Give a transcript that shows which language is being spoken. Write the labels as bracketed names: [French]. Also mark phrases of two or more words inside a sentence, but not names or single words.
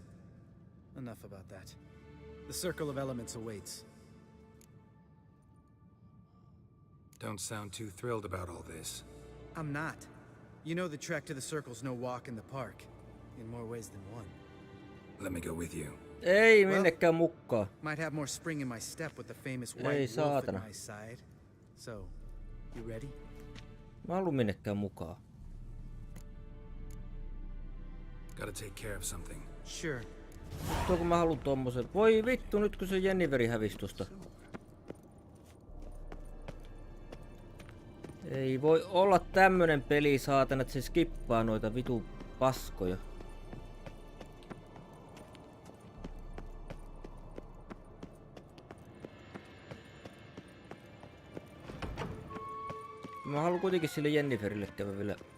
[English] Enough about that. The Circle of Elements awaits. Don't sound too thrilled about all this. I'm not. You know the trek to the Circle's no walk in the park. In more ways than one. Let me go with you. [Finnish] Ei minnekään mukaan. [English] Might have more spring in my step with the famous [Finnish] Ei [English] white wolf at [Finnish] saatana. [English] my side. So, you ready? [Finnish] Mä haluun minnekään mukaan. [English] Gotta take care of something. Sure. [Finnish] Tuo kun mä haluun tommosen. Voi vittu, nyt kun se Jenniveri hävisi tosta. Ei voi olla tämmönen peli saatana, että se skippaa noita vitu paskoja. Mä haluan kuitenkin sille Jenniferille käydä vielä.